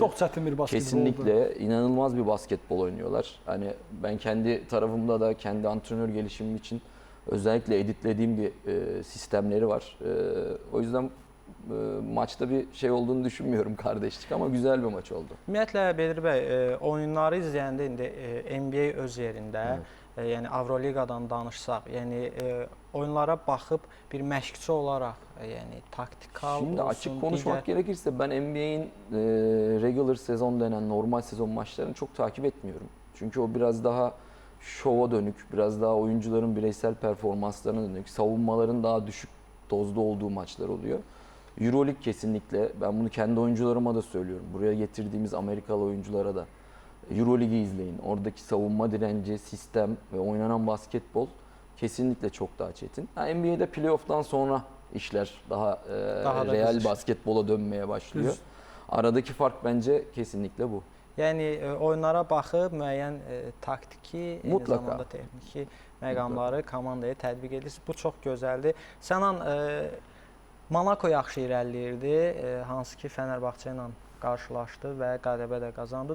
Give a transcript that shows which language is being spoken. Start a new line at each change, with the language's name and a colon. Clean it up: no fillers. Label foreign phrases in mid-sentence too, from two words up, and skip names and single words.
Turkish: Çok çetin bir basketbol Kesinlikle oldu. inanılmaz bir basketbol oynuyorlar. Hani ben kendi tarafımda da kendi antrenör gelişimim için özellikle editlediğim bir sistemleri var. O yüzden maçta bir şey olduğunu düşünmüyorum kardeşlik ama güzel bir maç oldu.
Azerbaijani: Ümumiyyətlə Bedri bəy, oyunları izləyəndə indi NBA öz yerində, yəni Avroliqadan danışsaq, yəni oyunlara baxıb bir məşqçi olaraq, yəni taktikal
Turkish: Şimdi olsun, açık konuşmak gerekirse ben NBA'in regular sezon denen normal sezon maçlarını çok takip etmiyorum. Çünkü o biraz daha şova dönük, biraz daha oyuncuların bireysel performanslarına dönük, savunmaların daha düşük dozda olduğu maçlar oluyor. Euroleague kesinlikle, ben bunu kendi oyuncularıma da söylüyorum. Buraya getirdiğimiz Amerikalı oyunculara da Euroleague'i izleyin. Oradaki savunma direnci, sistem ve oynanan basketbol kesinlikle çok daha çetin. NBA'de playoff'tan sonra işler daha Daha da real kızışır. basketbola dönmeye başlıyor.
Azerbaijani: Düz.
Turkish: Aradaki fark bence kesinlikle bu.
Azerbaijani: Yəni oyunlara baxıb müəyyən taktiki, eyni
Turkish: Mutlaka.
Azerbaijani: zamanda texniki məqamları komandaya tətbiq edirsiniz. Bu çox gözəldir. Sənan, Monako yaxşı irəliləyirdi, hansı ki Fənərbağçə ilə qarşılaşdı və qələbə də qazandı.